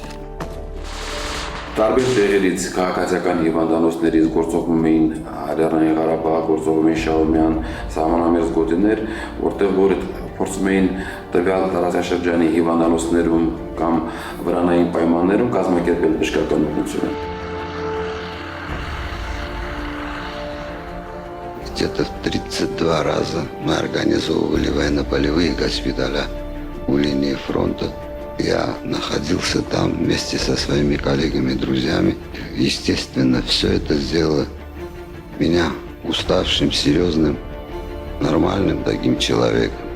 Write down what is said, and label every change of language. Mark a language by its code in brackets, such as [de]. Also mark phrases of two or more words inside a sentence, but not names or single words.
[hy] Տարբեր տեղերից քաղաքացիական հիվանդանոցներից գործողում էին Լեռնային Ղարաբաղ, գործողում էին Շահումյան, սահմանամերձ գոտիներ, որտեղ որ փորձում էին տվյալ տարածաշրջանի հիվանդանոցներում կամ վրանային պայմաններում կազմակերպել բժշկական օգնությունը։ [ru] Где-то 32 раза мы организовывали военно-полевые госпиталя у линии фронта. Я находился там вместе со своими коллегами и друзьями. Естественно, все это сделало меня уставшим, серьезным, нормальным таким человеком.